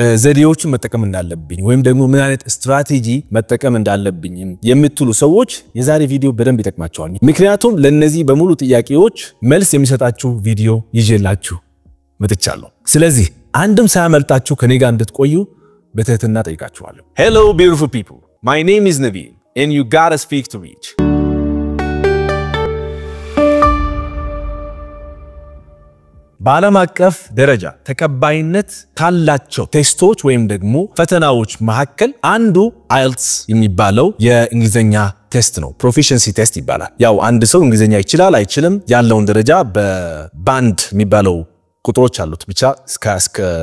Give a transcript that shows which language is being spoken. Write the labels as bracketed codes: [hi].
[am] ዘዴዎችን መጠቀም እንዳለብኝ ወይም ደግሞ ምን አይነት ስትራቴጂ መጠቀም እንዳለብኝ የምትሉ ሰዎች የዛሬ ቪዲዮ በደንብ ይጠቅማችኋል። ምክንያቱም ለነዚህ በሙሉ ጥያቄዎች መልስ የሚሰጣችሁ ቪዲዮ ይዤላችሁ መጥቻለሁ። ስለዚህ አንድም ሳያመልጣችሁ ከኔ ጋር እንድትቆዩ በትህትና ጠይቃችኋለሁ። [en] Hello beautiful people. My name is Naveen and you gotta speak to reach. [am] በዓለም አቀፍ ደረጃ ተቀባይነት ካላቸው ቴስቶች ወይም ደግሞ ፈተናዎች መካከል አንዱ IELTS የሚባለው የእንግሊዘኛ ቴስት ነው። ፕሮፊሸንሲ ቴስት ይባላል። ያው አንድ ሰው እንግሊዘኛ ይችላል አይችልም ያለውን ደረጃ በባንድ የሚባለው ቁጥሮች አሉት ብቻ እስከ